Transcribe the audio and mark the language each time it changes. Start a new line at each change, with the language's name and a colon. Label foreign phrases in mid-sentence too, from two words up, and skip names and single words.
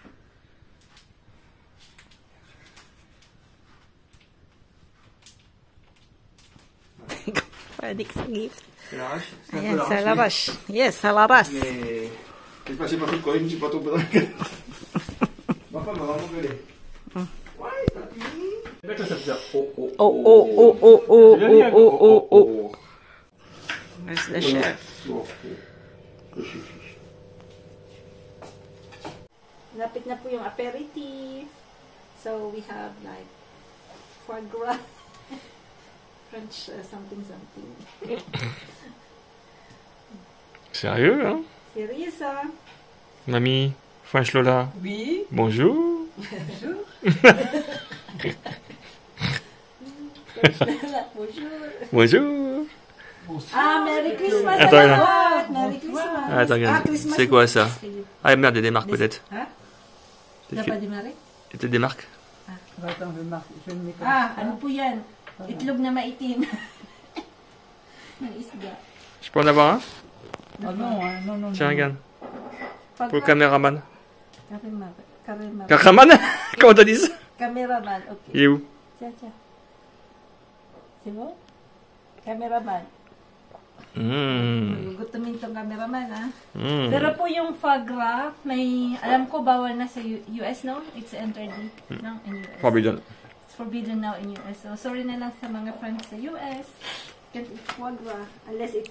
Filipino: Panik sa gift.
French: C'est l'arrache?
Filipino: Ayan, sa labas. Yes, sa labas.
French: Mais... j'ai pas fait de coller, je me suis pas tombé dans la gueule. Ma femme m'a vraiment gueulé. Ouais, t'as fini. Le mec là, ça faisait... Oh.
English: Where's the chef?
Filipino: Lapit na po yung aperitif.
English: So, we have like foie gras. French something.
French: Sérieux, hein?
English: Serious, hein? Mamie, French Lola.
French: Oui. Bonjour. Bonjour.
English: Ah, Merry Christmas!
French: Attends,
English: Merry Christmas!
French: Attends, regarde.
English: Christmas.
French: C'est quoi ça? Ah merde, il y a des marques peut-être. Hein? T'as pas démarré? Peut-être des marques? Attends, je le mets comme Ah, ça.
Filipino: ano po yan? Itlog na maitim. Ng isda.
French: Je peux en avoir un? Ah non. Tiens, regarde.
Filipino: Pag-
French: Pour le caméraman.
English: Cameraman.
French: Caméraman? Comment t'as dit ça?
English: Cameraman, ok.
French: Il est où? Tiens. C'est bon?
English: Cameraman.
Filipino: Gugutumin tong cameraman, ha? Pero po yung foie gras, alam ko bawal na sa US, no?
English: It's entered no, in US. Forbidden. It's forbidden now in US. So,
Filipino: sorry na lang sa mga friends sa US.
English: Can't eat foie gras. Unless it's,